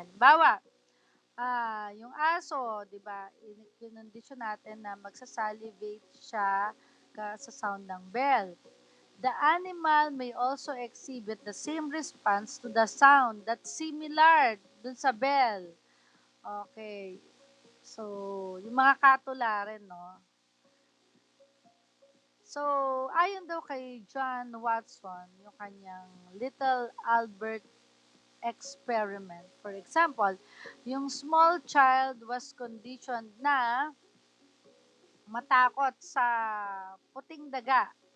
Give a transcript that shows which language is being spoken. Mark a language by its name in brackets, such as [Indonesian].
[Filipino] Halimbawa, yung aso, di ba, kinondisyon natin na magsasalivate siya sa sound ng bell. [English] The animal may also exhibit the same response to the sound that's similar dun sa bell. Okay. [Filipino] So, yung mga katularin, no? So, ayon daw kay John Watson, yung kanyang Little Albert experiment. [English] For example, [Filipino] yung small child was conditioned na matakot sa puting daga.